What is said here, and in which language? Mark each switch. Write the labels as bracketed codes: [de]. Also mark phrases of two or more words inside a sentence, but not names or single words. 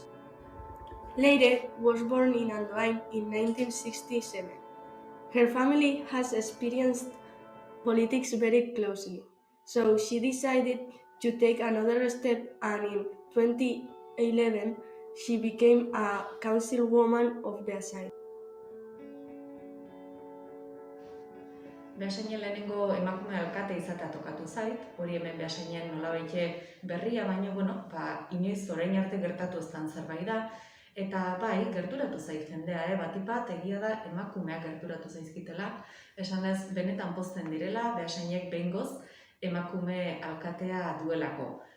[en] Leire was born in Andoain in 1967. Her family has experienced politics very closely, so she decided to take another step, and in 2011 she became a councilwoman of Beasain. [eu] Beasainen lehenengo emakume alkate izatea tokatu zait, hori hemen Beasainen nolabait berria, baina, inoiz orain arte gertatu eztan zerbait da, eta bai, gerturatu zait jendea, batipat egia da emakumeak gerturatu zaizkitela, esanez benetan pozten direla, Beasainek behingoz emakume alkatea duelako.